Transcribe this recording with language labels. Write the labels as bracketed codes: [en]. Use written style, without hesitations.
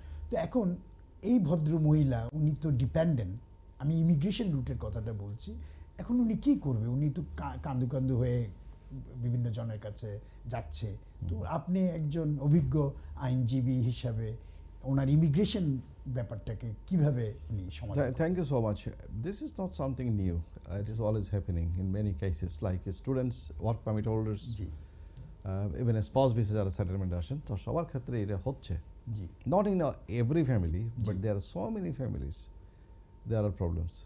[bn] তো এখন এই ভদ্র মহিলা, উনি তো ডিপেন্ডেন্ট, আমি ইমিগ্রেশন রুটের কথাটা বলছি, এখন উনি কী করবে? উনি তো কান্দু কান্দু হয়ে বিভিন্ন জনের কাছে যাচ্ছে। তো আপনি একজন অভিজ্ঞ আইনজীবী হিসাবে ওনার ইমিগ্রেশন ব্যাপারটাকে কিভাবে উনি সমাধান? [en] Thank you so much. This is not something new. It is always happening in many cases, like students, work permit holders, [bn] G, [en] even a spouse visa [bn] যারা সেটেলমেন্ট আসেন, তো সবার ক্ষেত্রে এটা হচ্ছে। জি, [en] Not in every family, but there are so many families, there are problems.